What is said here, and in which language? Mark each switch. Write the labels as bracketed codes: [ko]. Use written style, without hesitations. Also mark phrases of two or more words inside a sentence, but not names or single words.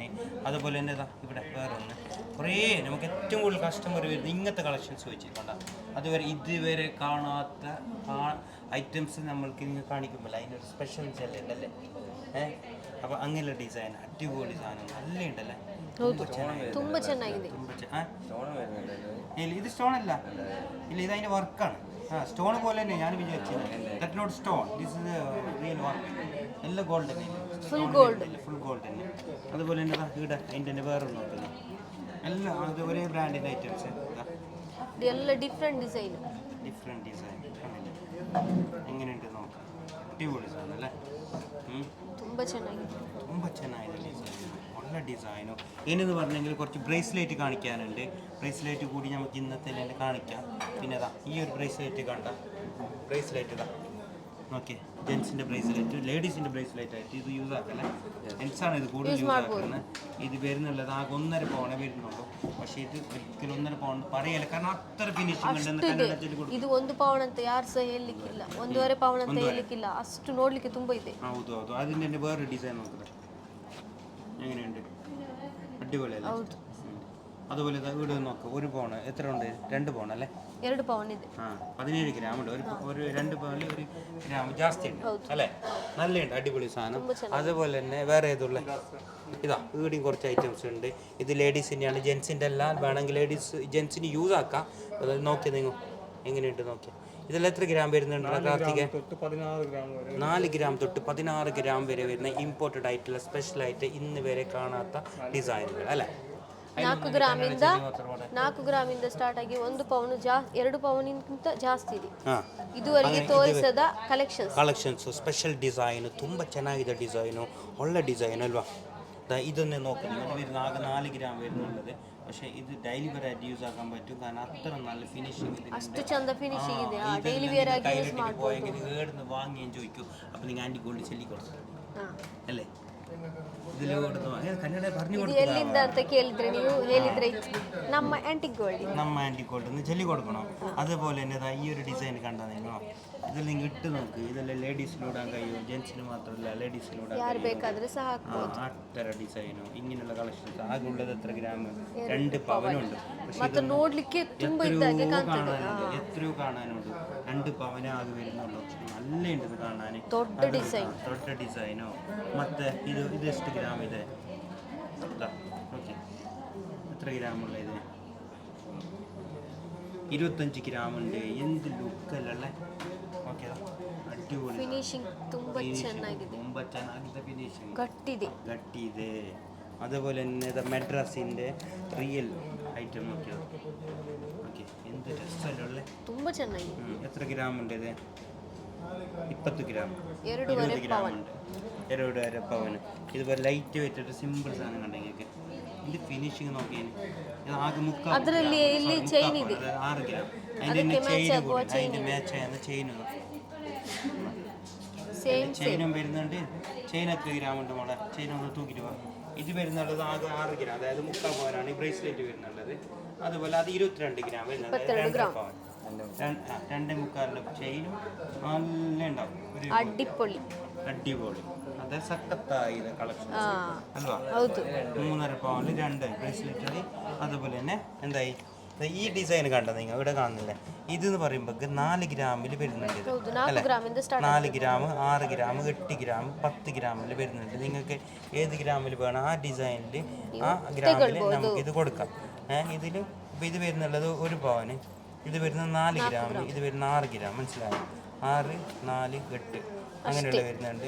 [ml] അതുപോലെ തന്നെ ഇവിടെ വേറൊന്ന് കുറേ നമുക്ക് ഏറ്റവും കൂടുതൽ കസ്റ്റമർ വരുന്നത് ഇങ്ങനത്തെ കളക്ഷൻസ് വെച്ചിട്ടുണ്ട്. ഇതുവരെ കാണാത്ത ഐറ്റംസ് നമ്മൾക്ക് ഇങ്ങനെ കാണിക്കുമ്പോൾ അതിനൊരു സ്പെഷ്യൽ ചെല്ലുണ്ടല്ലേ. അപ്പോൾ അങ്ങനെയുള്ള ഡിസൈൻ അടിപൊളി സാധനം നല്ല ഉണ്ടല്ലേ. [kn] ತುಂಬ ಚೆನ್ನಾಗಿದೆ. [ml] ഇല്ല, ഇത് സ്റ്റോൺ അല്ല, ഇല്ല, ഇത് അതിൻ്റെ വർക്കാണ്. സ്റ്റോൺ പോലെ തന്നെ ഞാൻ വിചാരിച്ചത്. [en] That not stone, this is real work. [ml] എല്ലാം ഗോൾഡ് തന്നെ, [en] full gold [ml] തന്നെ. അതുപോലെ തന്നെ ഇവിടെ അതിൻ്റെ തന്നെ വേറെ നോക്കുന്നത് എല്ലാം അത് ഒരേ ബ്രാൻഡിൻ്റെ ഐറ്റംസ്. [kn] ಎಲ್ಲ ಡಿಫ್ರೆಂಟ್ ಡಿಸೈನ್ [ml] എങ്ങനെയുണ്ട് നോക്കാം. അടിപൊളി സാധനം അല്ലേ. [kn] ತುಂಬ [ml] ಚೆನ್ನಾಗಿದೆ ഡിസൈൻ, നല്ല ഡിസൈനോ. ഇനിയെന്ന് പറഞ്ഞെങ്കിൽ കുറച്ച് ബ്രേസ്ലെറ്റ് കാണിക്കാനുണ്ട്. ബ്രേസ്ലെറ്റ് കൂടി നമുക്ക് ഇന്നത്തെ തന്നെ കാണിക്കാം. പിന്നെ ഈ ഒരു ബ്രേസ്ലെറ്റ് കണ്ട ബ്രേസ്ലെറ്റ് ഓക്കെ, ജെൻസിൻ്റെ ബ്രേസ്ലെറ്റ്, ലേഡീസിൻ്റെ ബ്രേസ്ലെറ്റ് ആയിട്ട് ഇത് യൂസ് ആക്കല്ലേ. ജെൻസാണ് ഇത് കൂടുതൽ യൂസ് ആക്കുന്നത്. ഇത് വരുന്നുള്ളത് ആകെ 1.5 പവണേ വരുന്നുള്ളൂ. പക്ഷേ ഇത് ഒരിക്കലും 1.5 പവൺ പറയല്ല, കാരണം അത്ര ഫിനിഷിംഗ് ഉണ്ടെന്ന് [kn] കನ್ನಡದಲ್ಲಿ ಕೂಡ. ಇದು 1 ಪೌಂಡ್ ಅಂತ ಯಾರು ಸಹ ಹೇಳಲಿಕ್ಕಿಲ್ಲ, 1.5 ಪೌಂಡ್ ಅಂತ ಹೇಳಲಿಕ್ಕಿಲ್ಲ. ಅಷ್ಟು ನೋಡ್ಲಿಕ್ಕೆ ತುಂಬಾ ಇದೆ. ಹೌದು. [ml] അതിൻ്റെ തന്നെ വേറെ ഡിസൈൻ നോക്കുക എങ്ങനെയുണ്ട്, അടിപൊളിയല്ലേ. അതുപോലെ ഇവിടെ നോക്കുക, 1 പൗൺ എത്ര ഉണ്ട്? 2 പൗൺ അല്ലേ. [kn] 2 പൗണ്ട് ಇದೆ. [ml] 17 ഗ്രാം ഉണ്ട്. ഒരു 2 പൗണ്ടിൽ 1 ഗ്രാം ജാസ്തി ഉണ്ട് അല്ലേ. നല്ലുണ്ട്, അടിപൊളി സാധനം. അതുപോലെ തന്നെ വേറെ ഏതുള്ള ഇവിടെയും കുറച്ച് ഐറ്റംസ് ഉണ്ട്. ഇത് ലേഡീസിൻ്റെയാണ്, ജെൻസിൻ്റെ എല്ലാം വേണമെങ്കിൽ ജെൻസിന് യൂസ് ആക്കാം. അതായത് നോക്കിയാൽ നിങ്ങൾ എങ്ങനെയുണ്ട് നോക്കിയാൽ. ഇതെല്ലാം എത്ര ഗ്രാം വരുന്നുണ്ട് കാർത്തിക? 4 ഗ്രാം തൊട്ട് 16 ഗ്രാം വരെ വരുന്ന ഇമ്പോർട്ടഡ് ആയിട്ടുള്ള സ്പെഷ്യലായിട്ട് ഇന്ന് വരെ കാണാത്ത ഡിസൈനുകൾ അല്ലേ. [kn] 4 ಗ್ರಾಮಿಂದ ಸ್ಟಾರ್ಟ್ ಆಗಿ 1 ಪೌಂಡ್ 2 ಪೌಂಡ್ಗಿಂತ ಜಾಸ್ತಿ ಇದೆ. ಇದುವರೆಗೆ ತೋರಿಸದ [en] collections special design, [kn] ತುಂಬ ಚೆನ್ನಾಗಿದೆ ಡಿಸೈನು, ಒಳ್ಳೆ ಡಿಸೈನ್ ಅಲ್ವಾ. [ml] ಇದನ್ನೇ നോക്കി ആകെ 4 ഗ്രാം വരുന്നുള്ളത്. പക്ഷേ ഇത് [en] daily variety use [ml] ആക്കാൻ പറ്റും, കാരണം അത്ര നല്ല ഫിനിഷിംഗ് [kn] അಷ್ಟು ಚಂದ ಫಿನಿಶಿಂಗ್ ಇದೆ. [en] daily wear [kn] ಆಗಿ ಯೂಸ್ ಮಾಡಬಹುದು. [ml] പോയെങ്കിൽ ഏടുന്ന് വാങ്ങിയും ചോദിക്കും. അപ്പോൾ നിങ്ങൾ [en] anti gold [ml] ചെല്ലി കൊടുക്കും അല്ലേ. ഇതിൽ കൊടുത്തു കന്നഡ പറഞ്ഞു [kn] ಇದು [ml] കൊടുക്കുക [kn] ಎಲ್ಲಿಂದ ಅಂತ ಕೇಳಿದ್ರೆ ನೀವು ಹೇಳಿದ್ರೆ ಇತ್ತು. ನಮ್ಮ [en] antique gold. [ml] നമ്മ ആൻറ്റിക്കോട്ട് ചെല്ലി കൊടുക്കണം. അതുപോലെ തന്നെ ദാ ഈ ഒരു ഡിസൈൻ കണ്ടാ നിങ്ങളോ, ഇതിൽ നിങ്ങൾ ഇട്ട് നോക്ക്. ഇതെല്ലാം ലേഡീസിലൂടാൻ കഴിയും, ജെൻസിന് മാത്രമല്ല ലേഡീസിലൂടാൻ [kn] ಯಾರು ಬೇಕಾದ್ರೆ ಸಹ [ml] ആ ಥರ ഡിസൈനോ ഇങ്ങനെയുള്ള കളക്ഷൻസ് ആകെ ഉള്ളത് എത്ര ഗ്രാം? 2 പവനുണ്ട്. [kn] ಮತ್ತೆ ನೋಡ್ಲಿಕ್ಕೆ ತುಂಬಾ ಇದ್ದಾಗೆ ಕಾಣ್ತದೆ. [ml] എത്രയോ കാണാനുണ്ട്. 2 പവനേ ആകെ വരുന്നുള്ളൂ. നല്ല ഉണ്ട് ഇത് കാണാൻ. [kn] ದೊಡ್ಡ ಡಿಸೈನ್. ದೊಡ್ಡ ഡിസൈനോ. ಮತ್ತೆ ഇത് ಎಷ್ಟು ഗ്രാം ಇದೆ? [ml] ഓക്കെ, എത്ര ഗ്രാമുള്ള ഇത്? 25 ഗ്രാം ഉണ്ട്. എന്ത് ലുക്കല്ലേ. [kn] ಓಕೆ, ಅಡ್ಡಿಪೊಳಿ ಫಿನಿಶಿಂಗ್ ತುಂಬಾ ಚೆನ್ನಾಗಿದೆ. ತುಂಬ ಚೆನ್ನಾಗಿದೆ ಫಿನಿಶಿಂಗ್. ಗಟ್ಟಿ ಇದೆ. [ml] അതുപോലെ തന്നെ മെഡ്രാസിൻ്റെ റിയൽ ഐറ്റം നോക്കിയത്. ഓക്കെ, എന്ത് രസമല്ലേ. [kn] ತುಂಬಾ ಚೆನ್ನಾಗಿದೆ. [ml] എത്ര ഗ്രാം ഉണ്ട് ഇത്? 20 ഗ്രാം. 2.5 ഗ്രാം ഉണ്ട്. 2.5 പവന്. ഇതുപോലെ [en] light weight [ml] ഒരു സിമ്പിൾ സാധനം കണ്ടെങ്കിൽ ഇതിൻ്റെ ഫിനിഷിങ് നോക്കിയാൽ ഇത് ആകെ മുക്കാൽ. [kn] ಅದರಲ್ಲಿ ಇಲ್ಲಿ ಚೈನ್ ಇದೆ. [ml] 6 ഗ്രാം. അതിൻ്റെ ചെയിൻ കൂടി അതിൻ്റെ മാച്ച് ആയിരുന്ന ചെയിൻ. ചെയിനും വരുന്നുണ്ട്. ചെയിൻ എത്ര ഗ്രാം ഉണ്ട് മോളെ? ചെയിൻ ഒന്ന് തൂക്കിട്ട് പോകാം. ഇത് വരുന്നുള്ളത് ആകെ 6 ഗ്രാം, അതായത് 3/4 പവനാണ് ഈ ബ്രേസ്ലെറ്റ് വരുന്നുള്ളത്. അതുപോലെ അത് 22 ഗ്രാം വരുന്നത്, 2 പവൻ. 2.25 ചെയിനും നല്ല ഉണ്ടാവും. ഒരു [kn] ಅಡ್ಡಿಪೊಳಿ. [ml] അടിപൊളി. അത് സക്കത്തായി കളക്ഷൻ അಲ್ವಾ? [kn] ಹೌದು. [ml] 3.5 പവനിൽ 2 ബ്രേസ്ലെറ്റ്. അതുപോലെ തന്നെ എന്തായി ഈ ഡിസൈൻ കണ്ടോ നിങ്ങൾ ഇവിടെ കാണുന്നില്ലേ? ഇതെന്ന് പറയുമ്പോൾ 4 ഗ്രാമിൽ വരുന്നുണ്ട്. ഇത് [kn] ಹೌದು, 4 ಗ್ರಾಮಿಂದ ಸ್ಟಾರ್ಟ್. [ml] 4 ഗ്രാം, 6 ഗ്രാം, 8 ഗ്രാം, 10 ഗ്രാമിൽ വരുന്നുണ്ട്. നിങ്ങൾക്ക് ഏത് ഗ്രാമിൽ വേണം ആ ഡിസൈനിൽ ആ ഗ്രാമിൽ നമുക്ക് ഇത് കൊടുക്കാം. ഇതിൽ ഇത് വരുന്നുള്ളത് 1 പവന്. ഇത് വരുന്ന 4 ഗ്രാമിൽ, ഇത് വരുന്ന 6 ഗ്രാം. മനസ്സിലായോ? 6, 4, 8 അങ്ങനെയുള്ള വരുന്നുണ്ട്.